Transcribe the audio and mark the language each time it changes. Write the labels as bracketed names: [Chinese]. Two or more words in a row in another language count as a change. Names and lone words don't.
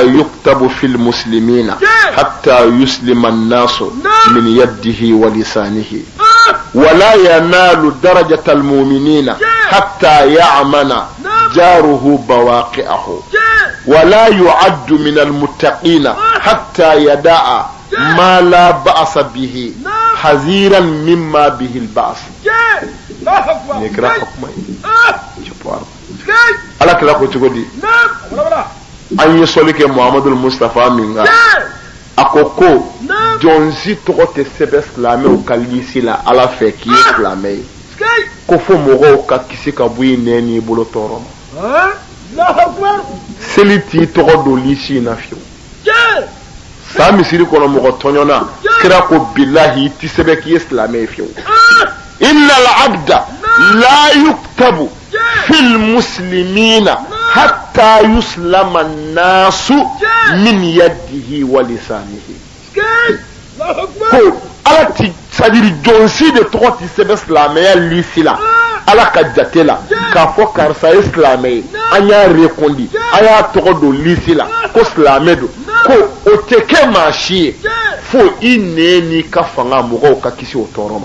[Arabic] يكتب في المسلمين حتى يسلم الناس من يده ولسانه ولا ينال درجة المؤمنين حتى يعمن جاره بواقعه ولا يعد من المتقين حتى يدع ما لا بأس به حذيرا مما به البأس نقرأ حكمه [Bambara] ala kila ko cogo di an ye sɔli kɛ muhamadul mustafa min kan a ko ko jɔnsi tɔgɔ tɛ sɛbɛn silamɛw ka lisi la ala fɛ k'i ye silamɛ ye ko fo mɔgɔw ka kisi ka bɔ i nɛn n'i bolo tɔɔrɔ ma seli t'i tɔgɔ don lisi in na fiyewu san misiri kɔnɔ mɔgɔ tɔɲɔna kira ko bilahi i tɛ sɛbɛn k'i ye silamɛ ye fiyewu [Arabic] إن العبد لا يكتب في المسلمين حتى يسلم الناس من يده ولسانه [Bambara] ko ala ti sadiri jonsi de tɔgɔ ti sɛbɛn silamɛya lisi la ala ka jate la k'a fɔ karisa ye silamɛ ye an y'a rekondi a y'a tɔgɔ don lisi la ko silamɛ don ko o tɛ kɛ maa si ye fo i nɛn n'i ka fanga mɔgɔw ka kisi o tɔɔrɔ